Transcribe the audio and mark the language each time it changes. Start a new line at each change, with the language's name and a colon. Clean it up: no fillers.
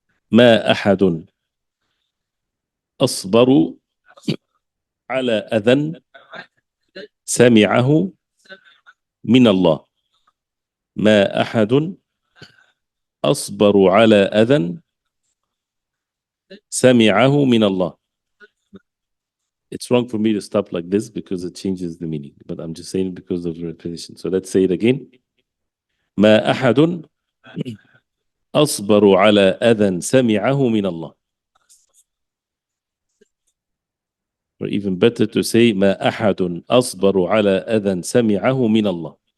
Arabic: ما أحد أصبر على أذى سمعه من الله ما أحد أصبر على أذى سمعه من الله
English: it's wrong for me to stop like this because it changes the meaning, but I'm just saying because of the repetition. So let's say it again.
Arabic: ما أحد أصبر على أذى سمعه من الله.
English: Or even better to say
Arabic: ما أحد أصبر على أذى سمعه من الله.